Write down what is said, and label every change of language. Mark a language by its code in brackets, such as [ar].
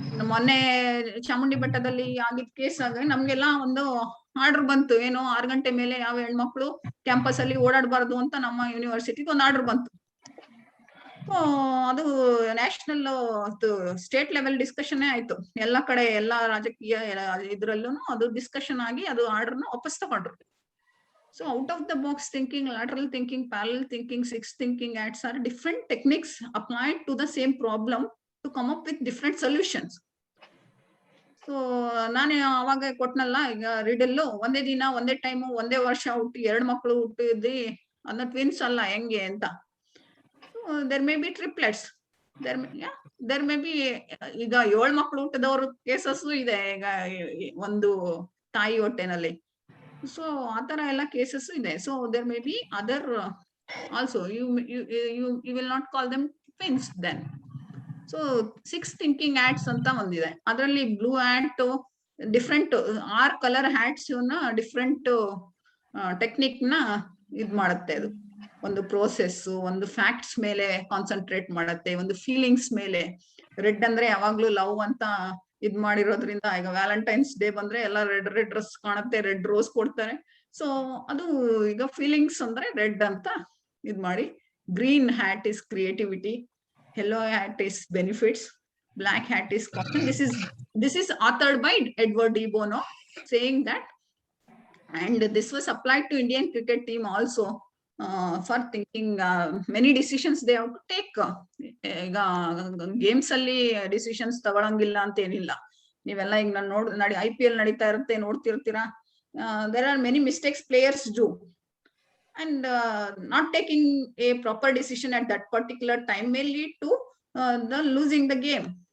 [kn] ಮೊನ್ನೆ ಚಾಮುಂಡಿ ಬೆಟ್ಟದಲ್ಲಿ ಆಗಿದ್ ಕೇಸ್ ಆಗ ನಮ್ಗೆಲ್ಲ ಒಂದು ಆರ್ಡರ್ ಬಂತು, ಏನು 6 ಗಂಟೆ ಮೇಲೆ ಯಾವ ಹೆಣ್ಮಕ್ಳು ಕ್ಯಾಂಪಸ್ ಅಲ್ಲಿ ಓಡಾಡಬಾರ್ದು ಅಂತ ನಮ್ಮ ಯೂನಿವರ್ಸಿಟಿಗೆ ಒಂದು ಆರ್ಡರ್ ಬಂತು. ಅದು ನ್ಯಾಷನಲ್ ಸ್ಟೇಟ್ ಲೆವೆಲ್ ಡಿಸ್ಕಷನ್ ಆಯ್ತು. ಎಲ್ಲ ಕಡೆ ಎಲ್ಲಾ ರಾಜಕೀಯ ಇದ್ರಲ್ಲೂ ಅದು ಡಿಸ್ಕಷನ್ ಆಗಿ ಅದು ಆರ್ಡರ್ನ ವಾಪಸ್ ತಗೊಂಡ್ರು. [en] So out of the box thinking, lateral thinking, parallel thinking, six thinking acts are different techniques applied to the same problem to come up with different solutions. [kn] So ನಾನು ಅವಾಗ ಕೊಟ್ನಲ್ಲ, ಈಗ ರೀಡಲ್ಲು ಒಂದೇ ದಿನ ಒಂದೇ ಟೈಮು ಒಂದೇ ವರ್ಷ ಹುಟ್ಟಿ 2 ಮಕ್ಳು ಹುಟ್ಟಿದ್ರಿ ಅನ್ನ ಟ್ವಿನ್ಸ್ ಅಲ್ಲ ಹೆಂಗೆ ಅಂತ. [en] there may be triplets, there may be [kn] ಈಗ 7 ಮಕ್ಳು ಹುಟ್ಟಿದವ್ರ ಕೇಸಸ್ ಇದೆ ಈಗ ಒಂದು ತಾಯಿ ಹೊಟ್ಟೆನಲ್ಲಿ. ಸೊ ಆತರ ಎಲ್ಲ ಕೇಸಸ್ ಇದೆ. [en] So there may be other also. You will not call them twins then. [kn] So 6 thinking hats ಅಂತ ಒಂದಿದೆ. ಅದರಲ್ಲಿ blue hat different 6 colour hats different technique ನ ಇದ್ ಮಾಡುತ್ತೆ. ಅದು ಒಂದು ಪ್ರೋಸೆಸ್, ಒಂದು ಫ್ಯಾಕ್ಟ್ಸ್ ಮೇಲೆ ಕಾನ್ಸಂಟ್ರೇಟ್ ಮಾಡುತ್ತೆ, ಒಂದು ಫೀಲಿಂಗ್ಸ್ ಮೇಲೆ. ರೆಡ್ ಅಂದ್ರೆ ಯಾವಾಗ್ಲೂ ಲವ್ ಅಂತ ಇದ್ ಮಾಡಿರೋದ್ರಿಂದ, ಈಗ ವ್ಯಾಲೆಂಟೈನ್ಸ್ ಡೇ ಬಂದ್ರೆ ಎಲ್ಲ ರೆಡ್ ಡ್ರೆಸ್ ಕಾಣುತ್ತೆ, ರೆಡ್ ರೋಸ್ ಕೊಡ್ತಾರೆ. ಸೊ ಅದು ಈಗ ಫೀಲಿಂಗ್ಸ್ ಅಂದ್ರೆ ರೆಡ್ ಅಂತ ಇದ್ ಮಾಡಿ. [en] Green hat is creativity, yellow hat is benefits, black hat is caution. This is authored by Edward D. Bono, saying that, and this was applied to Indian cricket team also for thinking many decisions they have to take. [kn] ಈಗ games ಅಲ್ಲಿ decisions ತಗೊಳಂಗಿಲ್ಲ ಅಂತ ಏನಿಲ್ಲ. ನೀವೆಲ್ಲ ಈಗ ನಾನು IPL ನಡೀತಾ ಇರುತ್ತೆ, ನೋಡ್ತಿರ್ತೀರಾ. [en] there are many mistakes players do. And not taking a proper decision at that particular time may lead to the losing the game.